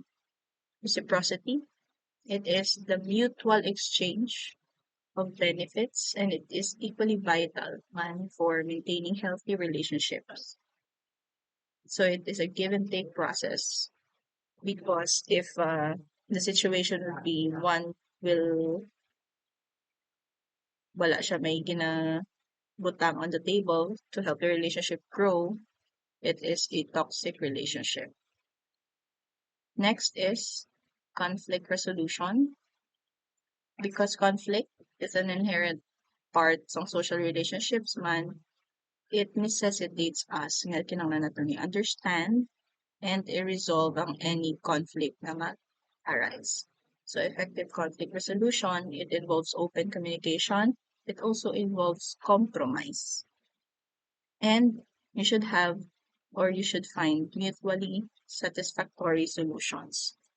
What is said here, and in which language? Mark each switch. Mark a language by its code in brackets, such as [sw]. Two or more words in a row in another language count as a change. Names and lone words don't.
[en] Reciprocity, it is the mutual exchange of benefits and it is equally vital man for maintaining healthy relationships. So it is a give and take process because if the situation would be one will [ceb] wala siya may ginabutang [en] on the table to help the relationship grow, it is a toxic relationship. Next is conflict resolution. Because conflict is an inherent part ng social relationships man, it necessitates us [ceb] nga kinahanglan nato ni [en] understand and [ceb] i-resolve ang [en] any conflict na arise. So effective conflict resolution, it involves open communication. It also involves compromise. And you should have or you should find mutually satisfactory solutions.